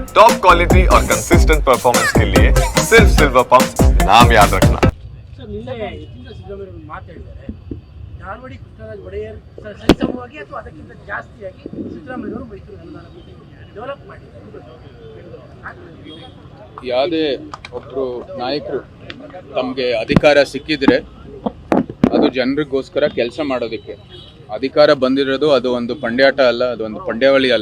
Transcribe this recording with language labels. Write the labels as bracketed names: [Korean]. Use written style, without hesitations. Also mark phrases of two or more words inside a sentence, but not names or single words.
[English] top quality [Hindi] और [English] consistent performance [Hindi] के लिए सिर्फ सिल्वर पंप नाम याद रखना। [Kannada] ಸರ್ ನಿನ್ನೆ ಯತೀಂದ್ರ ಸಿದ್ದರಾಮಯ್ಯ ಮಾತಾಡಿದ್ದಾರೆ ನಾಲ್ವಡಿ ಕೃಷ್ಣರಾಜ ಒಡೆಯರ್ ಸರಿಸಮವಾಗಿ ಅಥವಾ ಅದಕ್ಕಿಂತ ಜಾಸ್ತಿಯಾಗಿ ಸಿದ್ದರಾಮಯ್ಯವರು ಮೈಸೂರು ಅನುದಾನ ಡೆವಲಪ್ ಮಾಡಿದ್ದಾರೆ. ಯಾವುದೇ ಒಬ್ಬರು ನಾಯಕರು ತಮಗೆ ಅಧಿಕಾರ ಸಿಕ್ಕಿದ್ರೆ ಅದು ಜನರಿಗೋಸ್ಕರ ಕೆಲಸ ಮಾಡೋದಕ್ಕೆ ಅಧಿಕಾರ ಬಂದಿರೋದು ಅದು ಒಂದು ಪಂಡ್ಯಾಟ ಅಲ್ಲ, ಅದು ಒಂದು ಪಂಡ್ಯಾವಳಿ ಅಲ್ಲ.